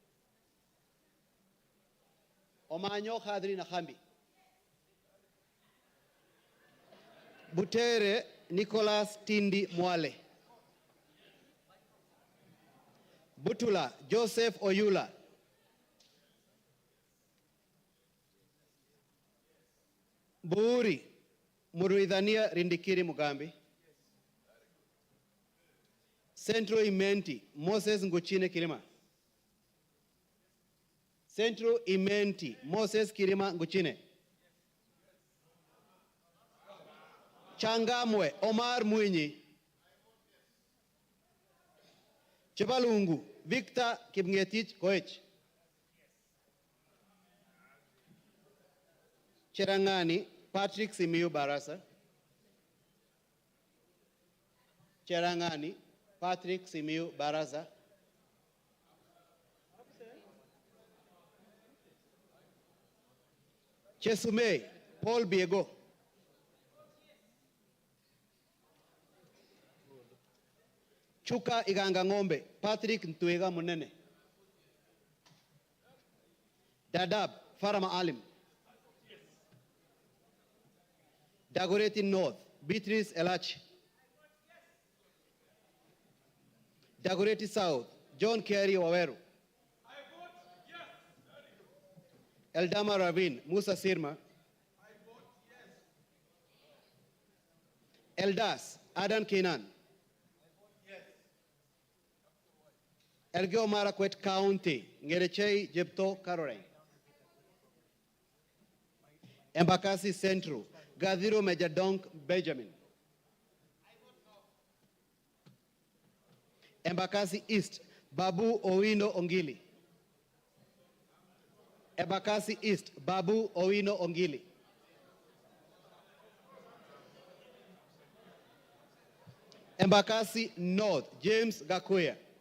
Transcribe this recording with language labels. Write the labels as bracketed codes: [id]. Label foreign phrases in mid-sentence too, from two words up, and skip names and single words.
[en] Omanyo Kadri Nahambi, Butere Nicholas Tindi Mwale, Butula Joseph Oyula, Buuri Muruidhania Rindikiri Mugambi, Central Imenti Moses Nguchine Kirima, Central Imenti Moses Kirima Nguchine, Changamwe Omar Mwinyi. Chepalungu Victor Kipngetich Koech. Cherangani Patrick Simiyu Barasa. Cherangani Patrick Simiyu Barasa. Chesumei Paul Biego. Chuka Iganga Ng'ombe Patrick Ntwega Munene. Dadab Farama Alim. Dagoretti North Beatrice Elachi. Dagoretti South John Kerry Waweru. Eldama Ravine Musa Sirma. Eldas Adan Kenan. Elgeyo Marakwet County Ngerechei Jepto Caroline. Embakasi Central Gadhiro Majadonk Benjamin. Embakasi East Babu Owino Ongili. Embakasi East Babu Owino Ongili. Embakasi North James Gakuya.